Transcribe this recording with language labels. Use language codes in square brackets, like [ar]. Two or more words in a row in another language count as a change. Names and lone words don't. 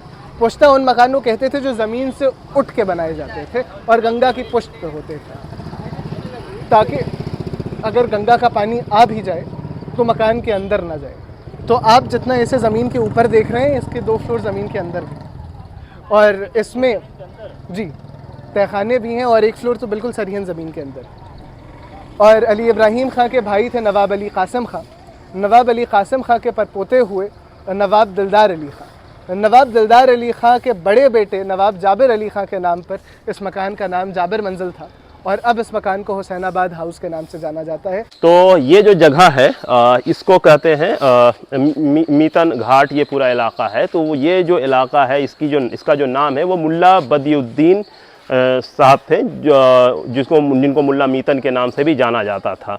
[hi] पुश्ता उन मकानों कहते थे जो ज़मीन से उठ के बनाए जाते थे और गंगा की पुश्त पे होते थे, ताकि अगर गंगा का पानी आ भी जाए तो मकान के अंदर ना जाए। तो आप जितना इसे ज़मीन के ऊपर देख रहे हैं, इसके 2 फ्लोर ज़मीन के अंदर भी, और इसमें जी तहखाने भी हैं, और 1 फ्लोर तो बिल्कुल सरिहन ज़मीन के अंदर। और अली इब्राहिम खां के भाई थे नवाब अली कासिम खां। नवाब अली कासिम खां के परपोते हुए नवाब दिलदार अली खां। नवाब दिलदार अली खां के बड़े बेटे नवाब जाबिर अली खां के नाम पर इस मकान का नाम जाबिर मंजिल था, और अब इस मकान को हुसैनाबाद हाउस के नाम से जाना जाता है। तो ये जो जगह है इसको कहते हैं मीतन घाट, ये पूरा इलाका है। तो ये जो इलाका है इसका जो नाम है वो मुल्ला बदियुद्दीन साहब थे, जिनको मुल्ला मीतन के नाम से भी जाना जाता था।